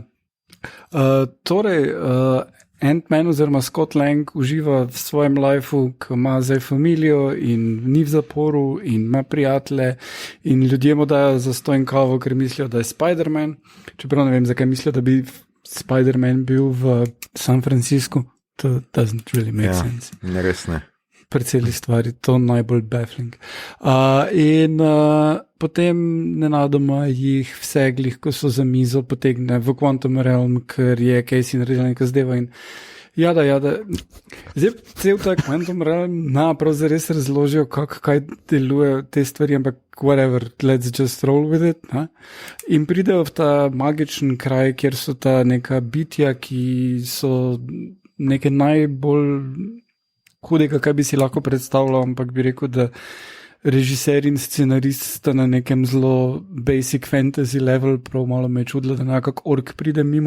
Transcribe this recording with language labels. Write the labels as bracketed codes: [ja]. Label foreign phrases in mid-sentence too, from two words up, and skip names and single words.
[sl] Torej, Ant-Man oziroma Scott Lang uživa v svojem lifeu, ko ima zdaj familijo in ni v zaporu in ima prijatelje in ljudje mu dajo zastonj kavo, ker mislijo, da je Spider-Man. Čeprav ne vem, zakaj mislijo, da bi Spider-Man bil v San Franciscu. [en] to doesn't really make sense. [sl] Ne, res ne. Pri celi stvari, to najbolj baffling. Potem nenadoma jih vse glih, ko so za mizo, potegne v Quantum Realm, ker je Casey naredil nekaj zdeva in jada. Zdaj, cel ta Quantum Realm prav zares razložijo, kaj delujejo te stvari, ampak [en] whatever, let's just roll with it. [sl] Ne? In pridejo v ta magičen kraj, kjer so ta neka bitja, ki so neke najbolj hudega, kaj bi si lahko predstavljal, ampak bi rekel, da režiser in scenarist sta na nekem zelo [en] basic fantasy level, [sl] prav malo me je čudilo, da nekak ork pride mimo.